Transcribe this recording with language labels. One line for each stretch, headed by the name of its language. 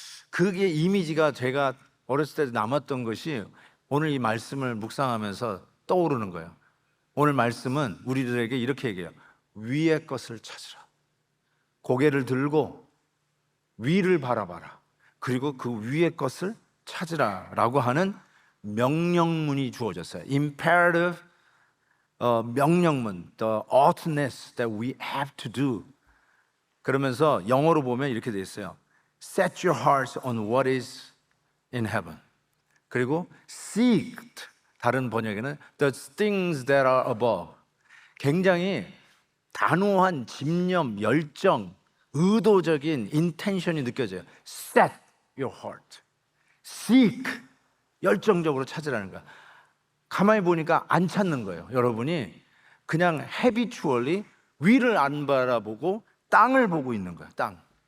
Korean: 그게 이미지가 제가 어렸을 때 남았던 것이 오늘 이 말씀을 묵상하면서 떠오르는 거예요. 오늘 말씀은 우리들에게 이렇게 얘기해요. 위의 것을 찾으라. 고개를 들고 위를 바라봐라. 그리고 그 위의 것을 찾으라라고 하는 명령문이 주어졌어요.
English: Imperative 명령문, the oughtness that we have to do.
Korean: 그러면서 영어로 보면 이렇게 돼 있어요.
English: Set your hearts on what is in heaven.
Korean: 그리고
English: seek,
Korean: 다른 번역에는
English: the things that are above.
Korean: 굉장히 단호한 집념, 열정, 의도적인 인텐션이 느껴져요.
English: Set your heart.
Korean: Seek, 열정적으로 찾으라는 거야. 가만히 보니까 안 찾는 거예요. 여러분이 그냥 habitually 위를 안 바라보고 땅을 보고 있는 거야. 땅.